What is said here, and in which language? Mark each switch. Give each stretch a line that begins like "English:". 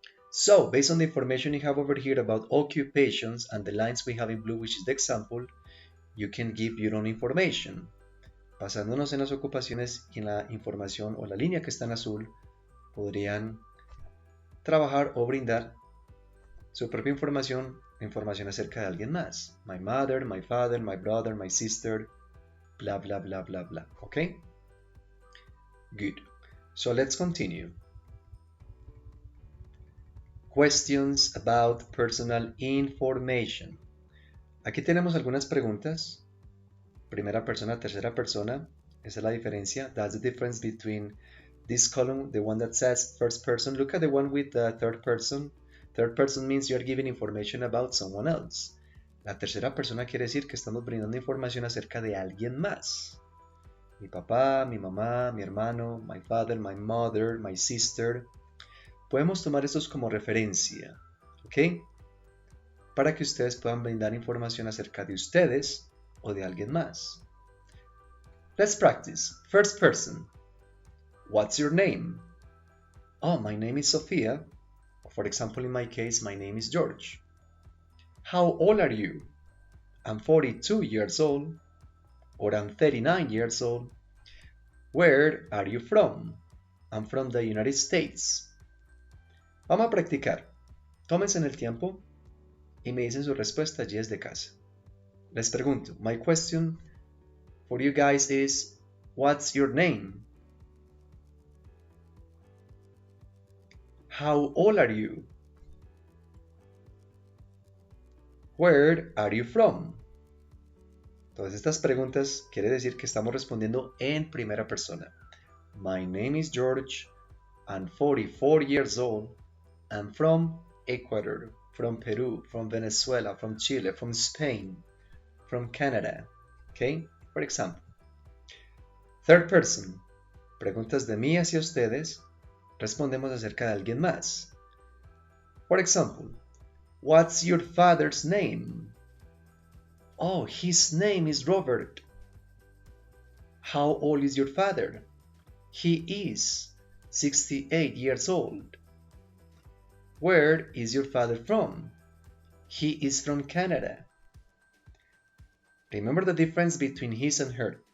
English: So, based on the information you have over here about occupations and the lines we have in blue, which is the example, you can give your own information.
Spanish: Basándonos en las ocupaciones y en la información o la línea que está en azul, podrían trabajar o brindar su propia información acerca de alguien más.
English: My mother, my father, my brother, my sister, blah, blah, blah, blah, blah. Okay? Good. So let's continue. Questions about personal information.
Spanish: Aquí tenemos algunas preguntas. Primera persona, tercera persona. Esa es la diferencia.
English: That's the difference between this column, the one that says first person. Look at the one with the third person. Third person means you are giving information about someone else.
Spanish: La tercera persona quiere decir que estamos brindando información acerca de alguien más. Mi papá, mi mamá, mi hermano, my father, my mother, my sister. Podemos tomar estos como referencia, ¿ok? Para que ustedes puedan brindar información acerca de ustedes o de alguien más.
English: Let's practice. First person. What's your name? Oh, my name is Sophia. For example, in my case, my name is George. How old are you? I'm 42 years old. Or I'm 39 years old. Where are you from? I'm from the United States.
Spanish: Vamos a practicar. Tómense en el tiempo y me dicen su respuesta allí desde casa.
English: Les pregunto, my question for you guys is, what's your name? How old are you? Where are you from?
Spanish: Todas estas preguntas quiere decir que estamos respondiendo en primera persona.
English: My name is George. I'm 44 years old. I'm from Ecuador, from Peru, from Venezuela, from Chile, from Spain, from Canada. Okay? For example. Third person.
Spanish: Preguntas de mí hacia ustedes. Respondemos acerca de alguien más.
English: For example, what's your father's name? Oh, his name is Robert. How old is your father? He is 68 years old. Where is your father from? He is from Canada. Remember the difference between his and her.